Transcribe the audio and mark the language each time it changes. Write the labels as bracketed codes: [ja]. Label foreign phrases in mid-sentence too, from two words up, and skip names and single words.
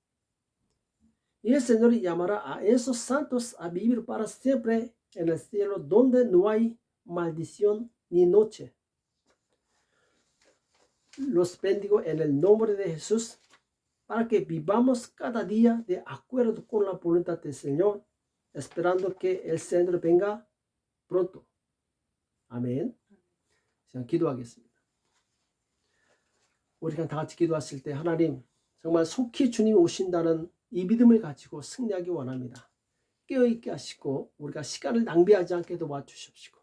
[es] Y el Señor llamará a esos santos a vivir para siempre en el cielo donde no hay maldición ni noche. Los bendigo en el nombre de Jesús para que vivamos cada día de acuerdo con la voluntad del Señor, esperando que el Señor venga pronto. [ko] 아멘. 자, 기도하겠습니다. 우리가 다 같이 기도하실 때 하나님 정말 속히 주님이 오신다는 이 믿음을 가지고 승리하기 원합니다. 깨어있게 하시고 우리가 시간을 낭비하지 않게 도와주십시오.